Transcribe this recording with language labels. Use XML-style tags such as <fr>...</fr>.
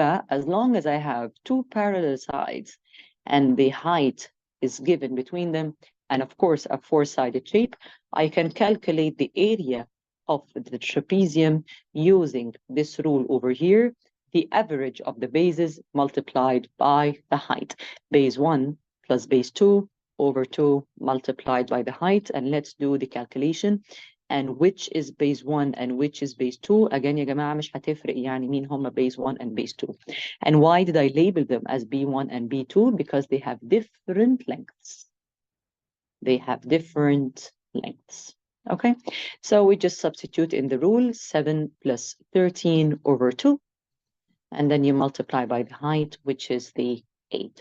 <en>As long as I have two parallel sides and the height is given between them, and of course a four-sided shape, I can calculate the area of the trapezium using this rule over here, the average of the bases multiplied by the height. Base 1 plus base 2 over 2 multiplied by the height, and let's do the calculation. And which is base 1 and which is base 2. Again,</en> <ar>يا جماعة مش هتفرق يعني مين هم</ar> <en>base 1 and base 2. And why did I label them as B1 and B2? Because they have different lengths. They have different lengths. Okay, so we just substitute in the rule 7 plus 13 over 2. And then you multiply by the height, which is the 8.</en>